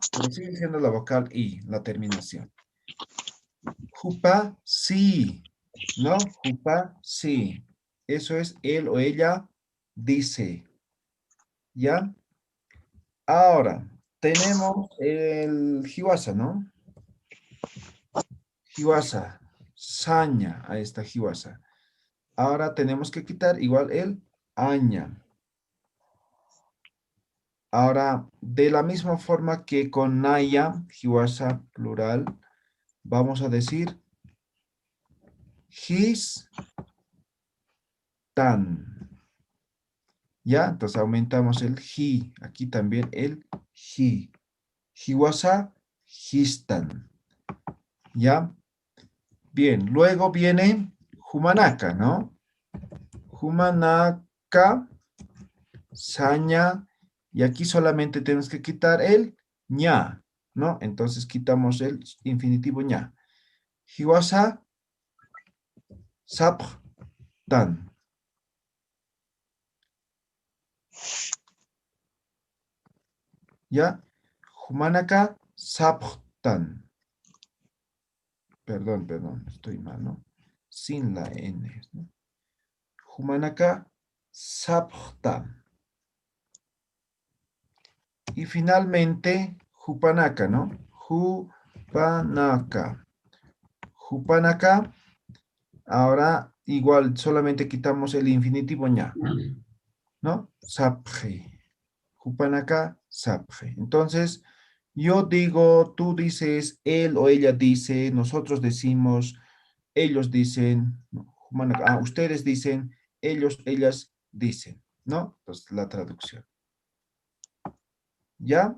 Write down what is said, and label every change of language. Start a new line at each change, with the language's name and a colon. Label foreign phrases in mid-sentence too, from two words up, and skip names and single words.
Spanish: Pero sigue siendo la vocal I, la terminación. Jupa, sí, ¿no? Jupa, sí. Eso es él o ella dice, ¿ya? Ahora, tenemos el Hiwasa, ¿no?
Aymara: Hiwasa, saña,
Spanish: ahí está Hiwasa. Ahora tenemos que quitar igual el aña. Ahora, de la misma forma que con Naya, Hiwasa plural, vamos a decir his, tan. ¿Ya? Entonces aumentamos el hi. Aquí también el hi.
Aymara: Hiwasa, histan.
Spanish: ¿Ya? Bien, luego viene Humanaka, ¿no?
Aymara: Humanaka, saña,
Spanish: y aquí solamente tenemos que quitar el ña, ¿no? Entonces quitamos el infinitivo ña.
Aymara: Hiwasa, sapj, tan.
Spanish: ¿Ya?
Aymara: Humanaka, sapj,
Spanish: tan. Perdón, estoy mal, ¿no? Sin la N, ¿no?
Aymara: Humanaka, sapj,
Spanish: y finalmente, Jupanaka, ¿no?
Aymara: Jupanaka. Jupanaka.
Spanish: Ahora, igual, solamente quitamos el infinitivo ña, ¿no?
Aymara: Sapje. Jupanaka, sapje.
Spanish: Entonces, yo digo, tú dices, él o ella dice, nosotros decimos, ellos dicen, no, Jupanaka, ustedes dicen, ellos, ellas dicen, ¿no? Entonces, la traducción. ¿Ya?